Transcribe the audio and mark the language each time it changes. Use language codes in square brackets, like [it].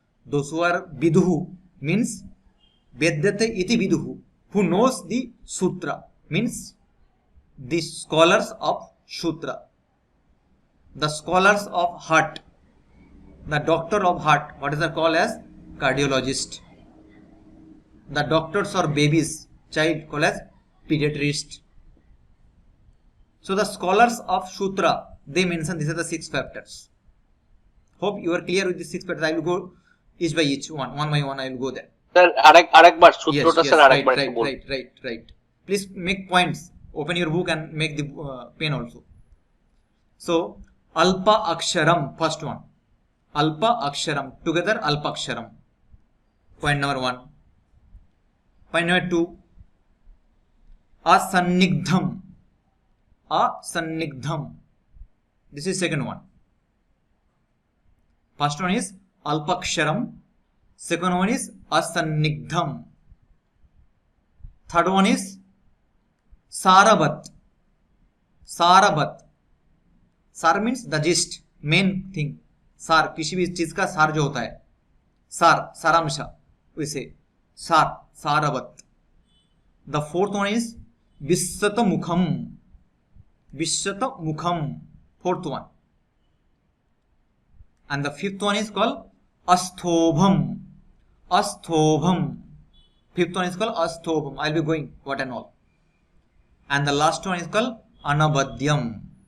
[en] Those who are vidhu means vedyate iti vidhu, who knows the sutra, means the scholars of sutra, the scholars of heart, the doctor of heart. What is the call as? Cardiologist. The doctors or babies, child, call as pediatrist. So the scholars of sutra, they mention these are the 6 factors. Hope you are clear with the 6 factors. I will go each by each, one by one. I will go there. [bn] Sir, আরেকবার সূত্রটা sir আরেকবার একটু বলুন। [en] Right. Please make points. Open your book and make the pen also. So alpa aksharam, first one. Alpa aksharam, together alpa aksharam. Point number 1. Point number 2. Asannigdham. Asannigdham. This is second one. First one is alpaksharam. Second one is asannigdham. Third one is saravat. Saravat. Sar means the gist, main thing. [hi] Sar, किसी भी चीज का सार जो होता है, सार, सारांशा, वैसे सार, सारावत. [en] The fourth one is vishyata mukham. Vishyata mukham. Fourth one. And the fifth one is called asthobham. Asthobham. Fifth one is called asthobham. I will be going what and all. And the last one is called anabhadyam.